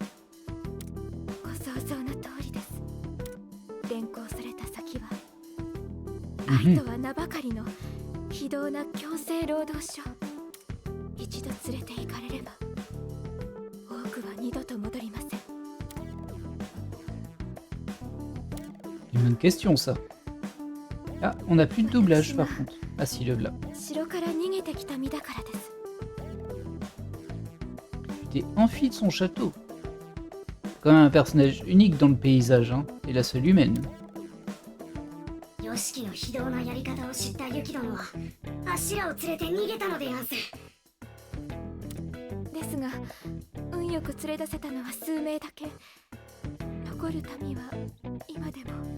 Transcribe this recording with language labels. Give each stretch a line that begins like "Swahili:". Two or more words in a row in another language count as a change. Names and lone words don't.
Japanese: ご想像の通りです。連行された先は愛とは名ばかりの非道な強制労働所。一度連れて行かれれば多くは二度と戻りません。
French: Une bonne question ça. Ah, on n'a plus de doublage par contre. Ah si, le là.
Japanese: 城から逃げてきた身だからです。
French: Il était enfui de son château. Quand même un personnage unique dans le paysage, hein, et la seule humaine.
Japanese: ヨシキの非道なやり方を知ったユキ殿はアシラを連れて逃げたのでやんす。ですが運よく連れ出せたのは数名だけ。残る民は今でも。